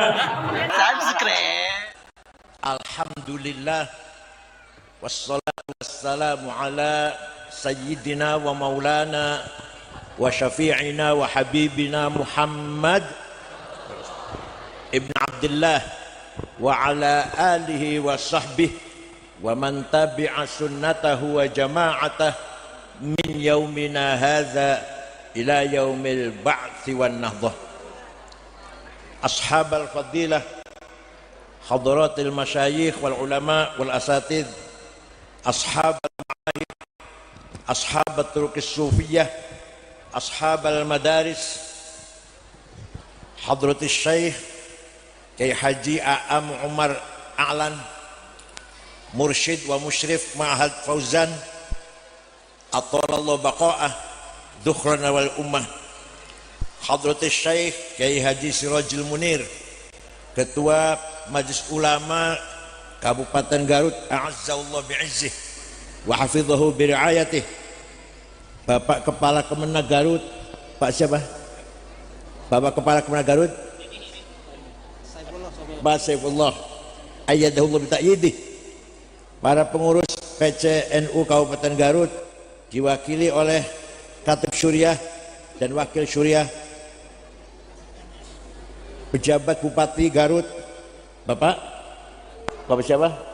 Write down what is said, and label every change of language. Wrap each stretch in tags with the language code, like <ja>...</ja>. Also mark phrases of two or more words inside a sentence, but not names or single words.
<ar>الحمد لله والصلاة والسلام على سيدنا ومولانا وشفيعنا وحبيبنا محمد بن عبد الله وعلى آله وصحبه ومن تبع سنته وجماعته من يومنا هذا إلى يوم البعث والنهضة. أصحاب الفضيلة, حضرة المشايخ والعلماء والأساتذة، أصحاب المعاهد، أصحاب الطرق الصوفية, أصحاب المدارس، حضرة الشيخ Kyai Haji A'am Umar A'lan، مرشد ومشرف معهد فوزان، أطال الله بقاءه ذخرنا والأمة، حضرة الشيخ Kyai Haji Sirajul Munir,</ar> <id>Ketua Majelis Ulama Kabupaten Garut,</id> <ar>أعزه الله بعزه وحفظه برعايته,</ar> <id>Bapak Kepala Kemenag Garut, Pak siapa? Bapak Kepala Kemenag Garut, Pak Saifullah</id> <ar>أيده الله بتأييده,</ar> <id>para pengurus PCNU Kabupaten Garut diwakili oleh Katib Syuriah dan Wakil Syuriah, pejabat Bupati Garut, Bapak siapa?</id>